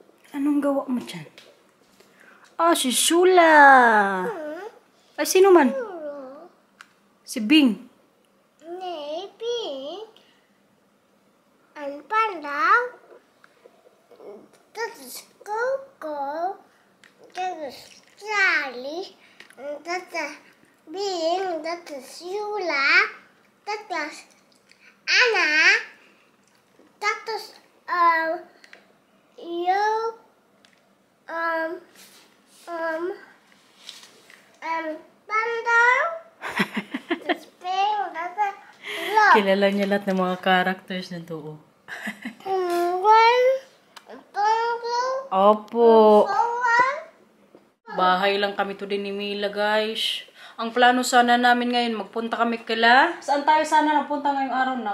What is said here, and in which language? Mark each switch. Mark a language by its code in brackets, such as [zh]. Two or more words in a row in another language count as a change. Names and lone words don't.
[tl] Anong gawa mo dyan? Ah, si Shula. Ay, sino man? Si Bing. Bing. Ang pandaw. [nl] Dat is Coco. Dat is Charlie. Dat is Bing. Dat is Shula. Dat is Anna. Dat is you. Pandaw. Dat is Bing. Dat is Love. [tl] Kilala niya lahat ng mga characters na to. Opo. Bahay lang kami to din ni Mila, guys. Ang plano sana namin ngayon, magpunta kami kila. Saan tayo sana napunta ngayong araw, nak?